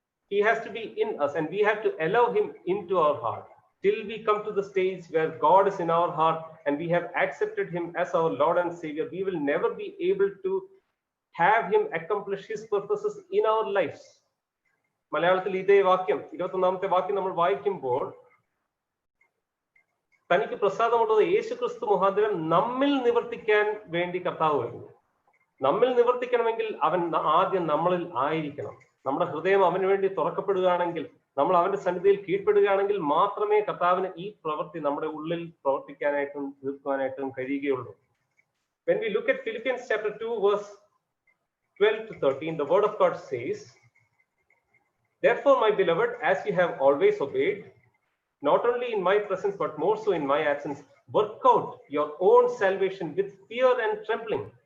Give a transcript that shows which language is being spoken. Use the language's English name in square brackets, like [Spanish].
[English] He has to be in us, and we have to allow him into our heart till we come to the stage where God is in our heart and we have accepted him as our Lord and Savior. We will never be able to have him accomplish his purposes in our lives. [Malayalam] മലയാളത്തിൽ ഇതേ വാക്യം 21-ാമത്തെ വാക്യം നമ്മൾ വായിക്കുമ്പോൾ തനിക്ക് പ്രസാദമുള്ളത് യേശു ക്രിസ്തു മുഖാന്തരം നമ്മിൽ നിവർത്തിക്കാൻ വേണ്ടി കർത്താവ് വരുന്നു. നമ്മിൽ നിവർത്തിക്കണമെങ്കിൽ അവൻ ആദ്യം നമ്മളിൽ ആയിരിക്കണം. നമ്മുടെ ഹൃദയം അവന് വേണ്ടി തുറക്കപ്പെടുകയാണെങ്കിൽ, നമ്മൾ അവന്റെ സന്നിധിയിൽ കീഴ്പ്പെടുകയാണെങ്കിൽ മാത്രമേ കർത്താവിന് ഈ പ്രവൃത്തി നമ്മുടെ ഉള്ളിൽ പ്രവർത്തിക്കാനായിട്ടും തീർക്കാനായിട്ടും കഴിയുകയുള്ളൂ. [English] When we look at Philippians chapter 2 verse 12 to 13, the word of God says, "Therefore, my beloved, as you have always obeyed, not only in my presence but more so in my absence, work out your own salvation with fear and trembling.